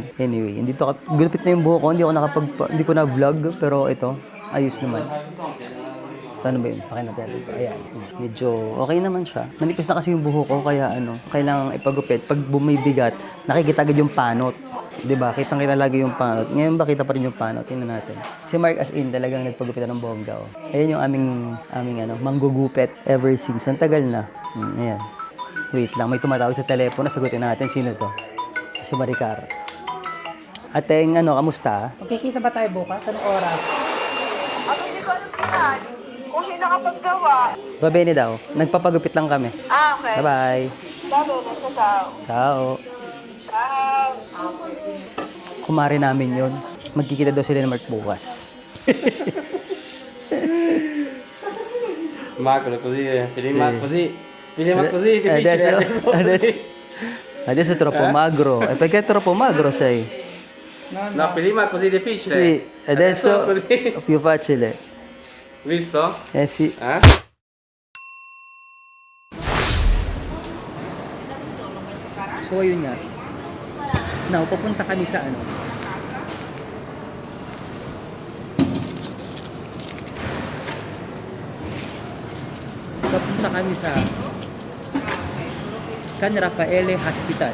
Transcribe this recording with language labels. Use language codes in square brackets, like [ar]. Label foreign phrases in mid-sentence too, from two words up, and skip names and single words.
[tl] Anyway, gulpit na yung buhok ko. Hindi ko na vlog, pero ito, ayos naman. Paano ba yun? Pakin natin dito. Ayan. Medyo okay naman siya. Manipis na kasi yung buhok ko, kaya kailangan ipagupit. Pag bumibigat, nakikita agad yung panot. Diba? Kitang-kita lagi yung panot. Ngayon ba kita pa rin yung panot? Tingnan natin. Si Mark [en] as in [tl] talagang nagpagupit ng bongga. Oh. Ayan yung aming manggugupit [en] ever since. [tl] Ang tagal na. Ayan. Wait lang, may tumatawag sa telepono. Sagutin natin. Sino to? Si Maricar. Ateng, kamusta? Magkikita ba tayo bukas? Anong oras? Hindi ko alam yan. Kung sino nakapaggawa. Babene daw. Nagpapagupit lang kami. Okay. Bye-bye. Sabi na, ciao. Ciao. Ciao. Kumare namin yun. Magkikita daw sila ng Mark bukas. [it] Marco, così, prima così, prima così, Adesso è troppo magro. E perché è troppo magro sei? No, prima così difficile. Sì, adesso così. più facile. Visto? Eh sì. Eh? [tl] So ayun nga. Now, papunta kami sa Papunta kami sa San Rafael Hospital.